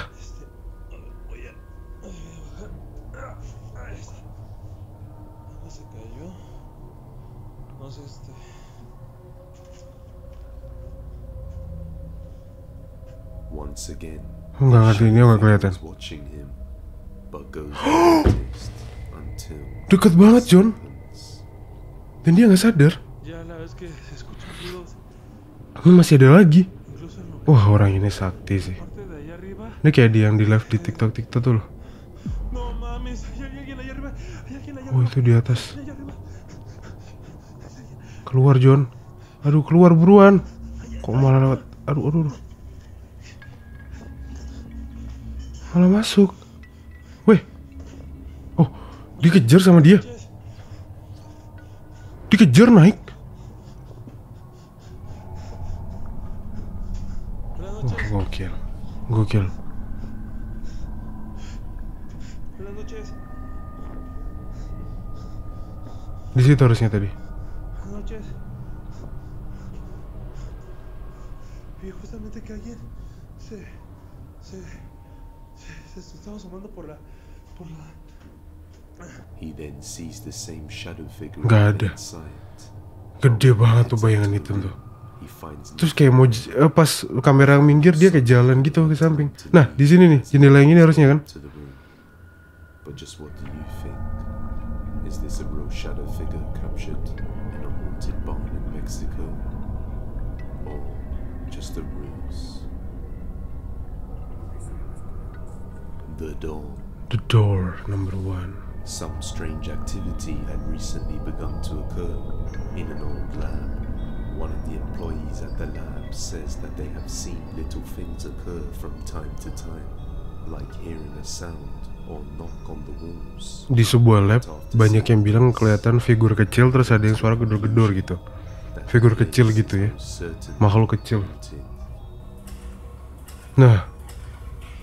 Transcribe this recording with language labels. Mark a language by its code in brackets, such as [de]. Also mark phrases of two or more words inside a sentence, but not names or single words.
[es] Voy a bajar. Ahí está. ¿Dónde se cayó? No sé, [en] Once again, [id] Nggak ngerti, ini nggak kelihatan. [en] is watching him, but goes unnoticed until [id] Deket banget John. [en] happens. [id] Dan dia nggak sadar. [es] ya la vez que se escuchan ruidos, [id] Tapi masih ada lagi. [es] incluso en [id] Wah orang ini sakti sih. [es] la parte de ahí arriba. [id] Ini kayak dia yang di live di TikTok tuh loh. [es] No mames, hay alguien allá arriba. Hay alguien allá Oh arriba. [id] itu di atas. [es] Hay allá arriba. [id] Keluar John. Aduh keluar buruan. Kok malah lewat. Aduh. Malah masuk. Weh. Oh dikejar sama dia. Dikejar naik. [es] Buenas Oh, noches. [id] gokil. [es] Buenas noches. [id] Di situ harusnya tadi. [es] Buenas noches. Vi justamente que alguien se estaba asomando por la. [en] He then sees the same shadow figure [id] Nggak [en] in [id] ada. [en] plain sight. [id] Gede banget tuh bayangan itu tuh. [en] He finds [id] Terus kayak mau pas kamera minggir dia kayak jalan gitu ke samping. Nah di sini nih jendela yang ini harusnya kan. [en] to the room. But just what do you think? Is this a real shadow figure captured in a haunted barn in Mexico? Or just a ruse? The door. The door number 1. Some strange activity had recently begun to occur in an old lab. One of the employees at the lab says that they have seen little things occur from time to time, like hearing a sound or knock on the walls. [id] Di sebuah lab banyak yang bilang kelihatan figur kecil terus ada yang suara gedor-gedor gitu. [en] That [id] Figur [en] the [id] kecil [en] place [id] gitu ya. [en] was certainly [id] Makhluk kecil. [en] haunted. [id] Nah